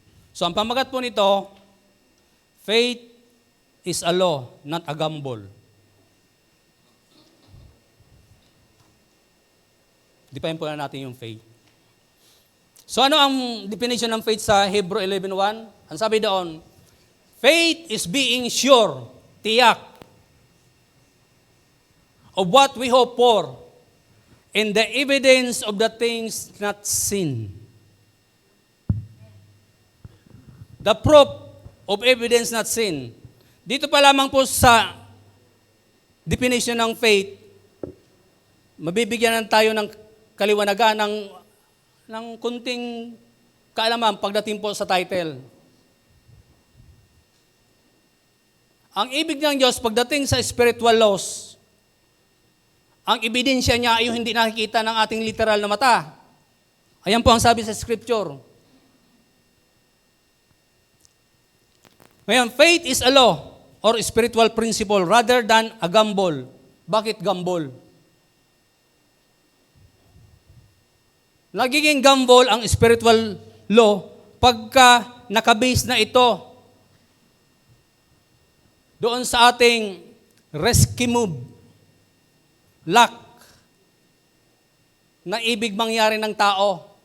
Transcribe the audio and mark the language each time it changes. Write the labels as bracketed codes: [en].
[tl] So ang pamagat po nito, [en] faith is a law, not a gamble. [tl] Depayin po na natin yung faith. So ano ang definition ng faith sa Hebrew 11:1? Ang sabi doon, [en] faith is being sure, [tl] tiyak, [en] of what we hope for, and the evidence of the things not seen. The proof of evidence not seen. [tl] Dito pa lamang po sa definition ng faith, mabibigyan tayo ng kaliwanagan ng kunting kaalaman pagdating po sa title. Ang ibig ng Diyos pagdating sa spiritual laws, ang ebidensya niya ay yung hindi nakikita ng ating literal na mata. Ayan po ang sabi sa Scripture. Ngayon, [en] faith is a law or spiritual principle rather than a gamble. [tl] Bakit gamble? Nagiging gamble ang spiritual law pagka nakabase na ito doon sa ating rescue move, luck, na ibig mangyari ng tao.